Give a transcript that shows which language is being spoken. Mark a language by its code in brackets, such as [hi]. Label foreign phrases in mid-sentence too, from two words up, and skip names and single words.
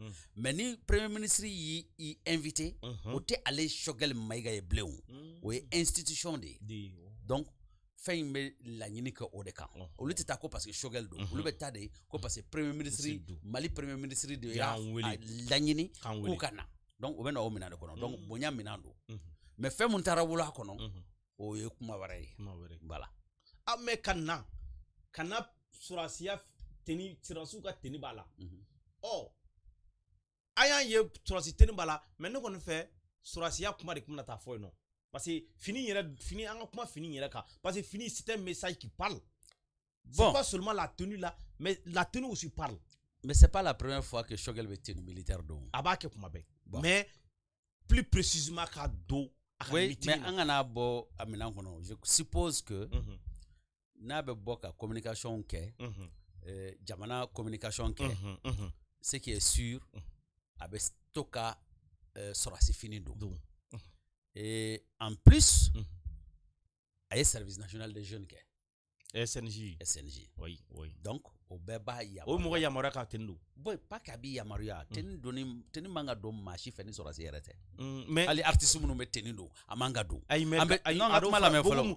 [bm] mais ni [fr] premier ministre [bm] y'i invité o tɛ ale Choguel Mayiga ye bilen o ye institution de ye donc fɛn in bɛ laɲini kɛ o de kan olu tɛ taa ko [fr] parce que [bm] Choguel don olu bɛ taa de ko [fr] parce que premier ministre Mali premier ministre [bm] de y'a laɲini k'u ka na donc o bɛ na o minɛn de kɔnɔ donc bonya minɛn don mais fɛn mun taara wolo a kɔnɔ o ye kuma wɛrɛ ye voilà mais kana surasiya teni sirasiw ka teni b'a la an y'a ye surasi teni b'a la mais ne kɔni fɛ surasiya kuma de kuma taa fɔ yen nɔ [fr] parce que [bm] fini an ka kuma fini yɛrɛ kan [fr] parce que [bm] fini [fr] c'est un message qui parle c'est pas seulement la tenue là mais la tenue aussi parle mais c'est pas la première fois que Choguel bɛ tenue militaire don [bm] a b'a kɛ kuma bɛɛ [fr] mais plus précisément [bm] ka don [fr] oui mais [bm] an kana bɔ a minɛn kɔnɔ [fr] je suppose que [bm] n'a bɛ bɔ ka communication kɛ jamana communication kɛ [fr] ce qui est sûr [bm] a bɛ to ka sɔrɔsi fini don [fr] et en plus [bm] a ye [fr] service national des jeunes [bm] kɛ SNJ oui donc o bɛɛ b'a yamaruya o mɔgɔ yamaruya ka teni don boy pas k'a b'i yamaruya teni man ka don maa si fɛ ni sɔrɔsi yɛrɛ tɛ mais hali artiste minnu bɛ teni don a man ka don ayi mais a kuma lamɛn fɔlɔ